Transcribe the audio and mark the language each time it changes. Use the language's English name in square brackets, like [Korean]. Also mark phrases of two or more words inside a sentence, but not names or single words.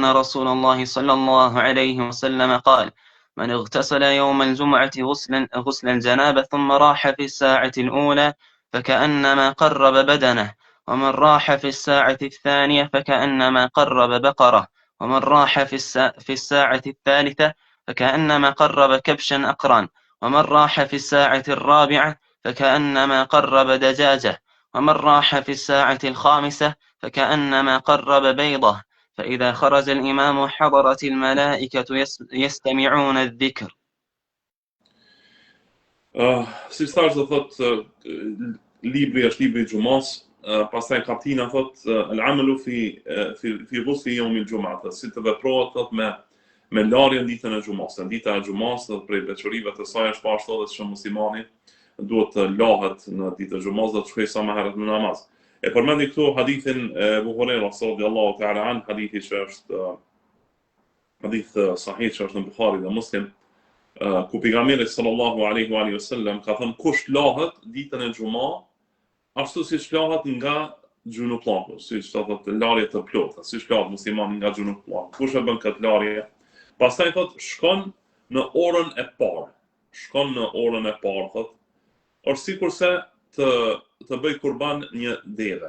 [Arabic] رسول الله صلى الله عليه وسلم قال: من اغتسل يوم الجمعة غسل الجنابة ثم راح في الساعة الأولى فكأنما قرب بدنه، ومن راح في الساعة الثانية فكأنما قرب بقرة، ومن راح في الساعة الثالثة فكأنما قرب كبشا أقران، ومن راح في الساعة الرابعة فكأنما قرب دجاجة، ومن راح في الساعة الخامسة فكأنما قرب بيضة. فإذا خرج الإمام حضرت الملائكة يستمعون الذكر. [Albanian] Si thash do thot libri është libri i Xumas. Pastaj kaptina thot [Arabic] العمل في غسل يوم الجمعة, [Albanian] si të veprohet thot me larjen ditën e Xumas. Dita e Xumas thot prej veçorive të saj është ashtu edhe që muslimani duhet të lahet në ditën e Xumas dhe të shkojë sa më herët në namaz. E përmendi këtu hadithin e Abu Huraira [Arabic] رضي الله تعالى عن, [Albanian] hadithi që është hadith sahih që është në Buhari dhe Muslim, ku pejgamberi [Arabic] صلى الله عليه وسلم [Albanian] ka thënë kush lahet ditën e Xumas ashtu siç lahet nga gjunuplaku, siç thotë larje të plotë, siç lahet muslimani nga gjunuplaku. Kush e bën këtë larje? Pastaj thotë shkon në orën e parë. Shkon në orën e parë thotë, është sikurse të bëj kurban një deve.